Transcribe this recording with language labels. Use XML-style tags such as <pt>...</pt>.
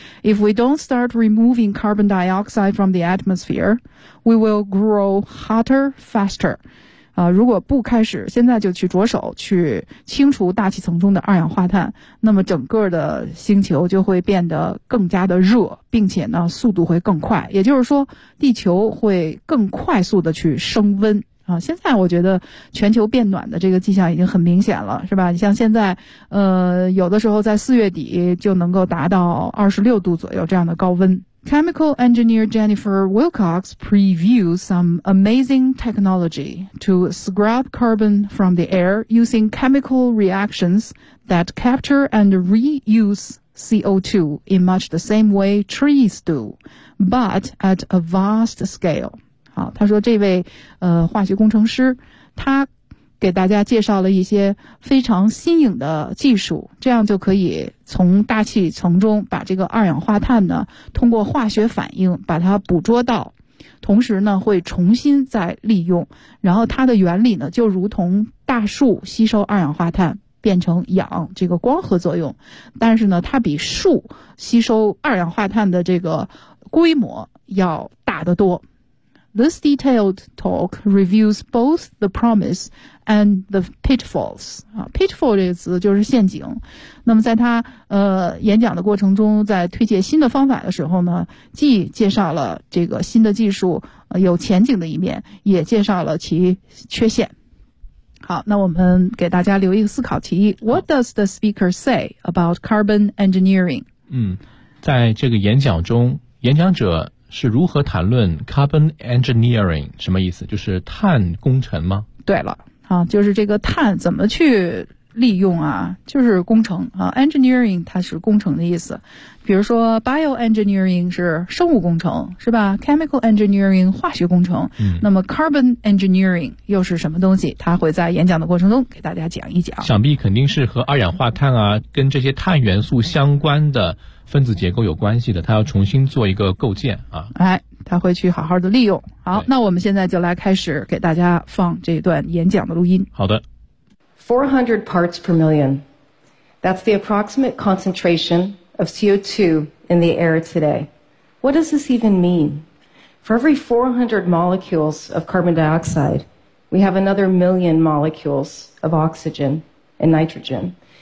<en>If we don't start removing carbon dioxide from the atmosphere, we will grow hotter faster.</en> <zh>如果不开始现在就去着手去清除大气层中的二氧化碳，那么整个的星球就会变得更加的热，并且呢速度会更快。也就是说地球会更快速的去升温。现在我觉得全球变暖的这个迹象已经很明显了，是吧？你像现在有的时候在4月底就能够达到26度左右这样的高温。</zh> <en>Chemical engineer Jennifer Wilcox previews some amazing technology to scrub carbon from the air using chemical reactions that capture and reuse CO2 in much the same way trees do, but at a vast scale.</en> <zh>他说这位化学工程师他给大家介绍了一些非常新颖的技术，这样就可以从大气层中把这个二氧化碳呢通过化学反应把它捕捉到，同时呢会重新再利用，然后它的原理呢就如同大树吸收二氧化碳变成氧这个光合作用，但是呢它比树吸收二氧化碳的这个规模要大得多。</zh> <en>This detailed talk reviews both the promise and the pitfalls.</en> <zh>Pitfall 这个词就是陷阱。那么在他演讲的过程中，在推介新的方法的时候呢，既介绍了这个新的技术有前景的一面，也介绍了其缺陷。好，那我们给大家留一个思考提议。</zh> <en>What does the speaker say about carbon engineering?</en> <zh>在这个演讲中，演讲者是如何谈论 carbon engineering, 什么意思？就是碳工程吗？对了，就是这个碳怎么去利用啊，就是工程啊， engineering 它是工程的意思。比如说 bioengineering 是生物工程，是吧？ chemical engineering 化学工程，那么 carbon engineering 又是什么东西？他会在演讲的过程中给大家讲一讲。想必肯定是和二氧化碳啊，跟这些碳元素相关的分子结构有关系的，他要重新做一个构建啊。哎，他会去好好的利用。好，那我们现在就来开始给大家放这段演讲的录音。好的。</zh> <en>400 parts per million. That's the approximate concentration of CO2 in the air today. What does this even mean? For every 400 molecules of carbon dioxide, we have another million molecules of oxygen and nitrogen.</en>